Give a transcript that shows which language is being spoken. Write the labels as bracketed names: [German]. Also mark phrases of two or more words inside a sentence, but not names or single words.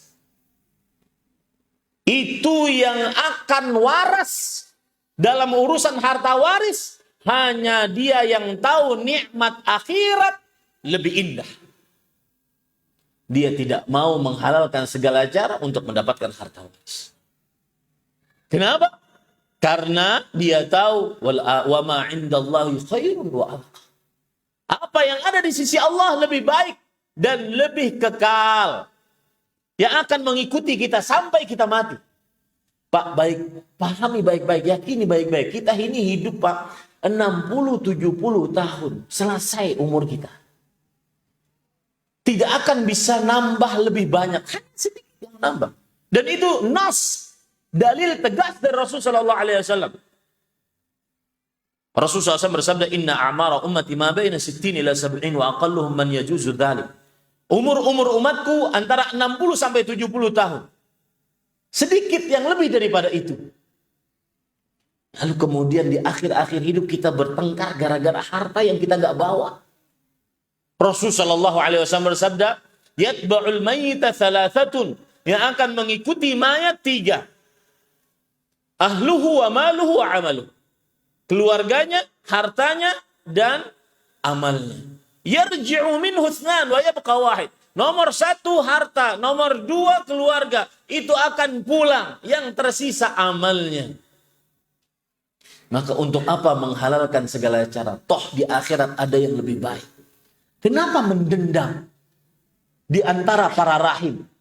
[Indonesian] Itu yang akan waras dalam urusan harta waris hanya dia yang tahu nikmat akhirat lebih indah. Dia tidak mau menghalalkan segala cara untuk mendapatkan harta waris. Kenapa? Karena dia tahu [Arabic] وما عند الله خير وأبقى. [Indonesian] Apa yang ada di sisi Allah lebih baik dan lebih kekal, yang akan mengikuti kita sampai kita mati. Pak, baik, pahami baik-baik, yakini baik-baik. Kita ini hidup, Pak, 60-70 tahun. Selesai umur kita. Tidak akan bisa nambah lebih banyak. Hanya sedikit yang nambah. Dan itu nas, dalil tegas dari Rasulullah SAW. Rasulullah SAW bersabda, [Arabic] إن أعمار أمتي ما بين 60 إلى 70 وأقلهم من يجوز ذلك. [Indonesian] Umur umatku antara 60 sampai 70 tahun. Sedikit yang lebih daripada itu. Lalu kemudian di akhir-akhir hidup kita bertengkar gara-gara harta yang kita nggak bawa. Rasulullah SAW bersabda, [Arabic] يتبع الميت ثلاثة. [Indonesian] Yang akan mengikuti mayat 3. [Arabic] أهله وماله وعمله. [Indonesian] Keluarganya, hartanya, dan amalnya. [Arabic] يرجع منه اثنان ويبقى واحد. [Indonesian] Nomor 1 harta, nomor 2 keluarga. Itu akan pulang, yang tersisa amalnya. Maka untuk apa menghalalkan segala cara? Toh di akhirat ada yang lebih baik. Kenapa mendendam di antara para rahim?